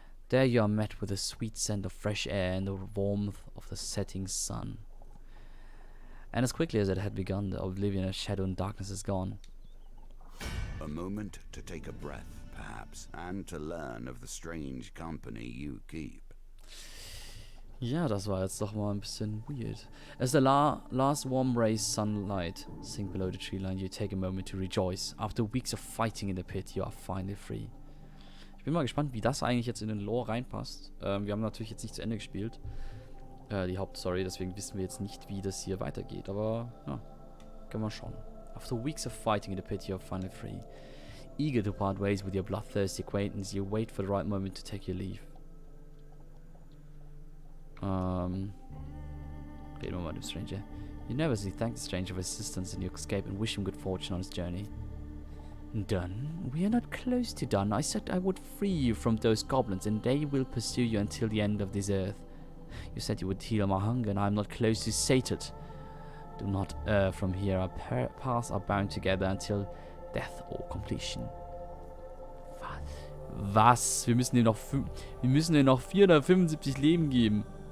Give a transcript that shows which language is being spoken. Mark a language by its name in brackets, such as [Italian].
[English] There you are met with the sweet scent of fresh air and the warmth of the setting sun. And as quickly as it had begun, the oblivion of shadow and darkness is gone. A moment to take a breath, perhaps, and to learn of the strange company you keep. [German] Ja, das war jetzt doch mal ein bisschen weird. [English] As the last warm rays sunlight sink below the tree line, you take a moment to rejoice. After weeks of fighting in the pit, you are finally free. [German] Ich bin mal gespannt, wie das eigentlich jetzt in den Lore reinpasst. Wir haben natürlich jetzt nicht zu Ende gespielt. Die Hauptstory, deswegen wissen wir jetzt nicht, wie das hier weitergeht. Aber, ja, können wir schauen. [English] After weeks of fighting in the pit, you are finally free. Eager to part ways with your bloodthirsty acquaintance, you wait for the right moment to take your leave. [German] Reden wir mal mit dem Stranger. [English] You nervously thank the stranger for his assistance in your escape and wish him good fortune on his journey. Done? We are not close to done. I said I would free you from those goblins, and they will pursue you until the end of this earth. You said you would heal my hunger, and I am not close to sated. Do not err from here. Our paths are bound together until death or completion. [German] Was? Wir müssen ihr noch 475 Leben geben.